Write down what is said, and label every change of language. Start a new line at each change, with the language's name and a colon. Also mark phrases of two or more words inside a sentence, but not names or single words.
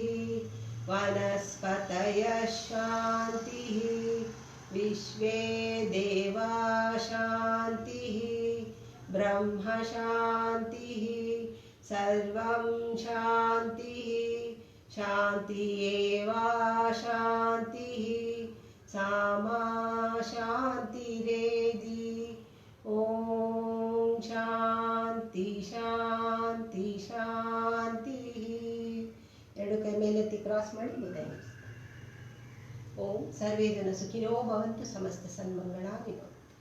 Sanskrit: वनस्पतय शांति, विश्वे देवा शांति, ब्रह्म शांति, सर्वं शांति, शांति एव शांति, सामा शांतिरेधि. ओम शांति शांति शांति.
Kannada: 2 ಕೈ ಮೇಲೆತ್ತಿ ಕ್ರಾಸ್ ಮಾಡಿ ಬುದ್ಧ.
Sanskrit: ಓಂ ಸರ್ವೇ ಜನ ಸುಖಿನೋ ಭವಂತು. ಸಮಸ್ತ ಸನ್ಮಂಗಳಾನಿ ಭವಂತು.